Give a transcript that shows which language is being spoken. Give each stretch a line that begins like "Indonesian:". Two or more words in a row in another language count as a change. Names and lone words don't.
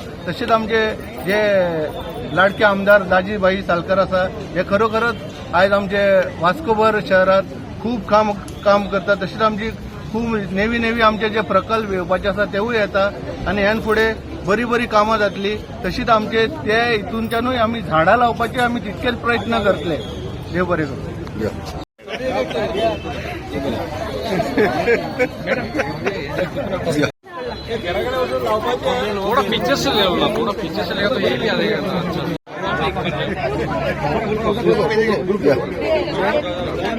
Konkani: तशेंच आमचे जे लाडके आमदार दाजी भाई साळकर आसा हे खरोखरच आयज आमचे वास्कोभर शहरात खूब काम करता. तशेंच आमची खूब नेवी आमचे जे प्रकल्प येवपाचे आसा तेवूय येता आनी हेन फुडें बरी कामां जातली. तशीच आमचे ते हितूनच्यानूय आमी झाडां लावपाचे आमी तितकेच प्रयत्न करतले. देव बरें करूं.
Hindi: थोड़ा पीछे से ले लो, थोड़ा पीछे से लेगा तो ये भी आ जाएगा.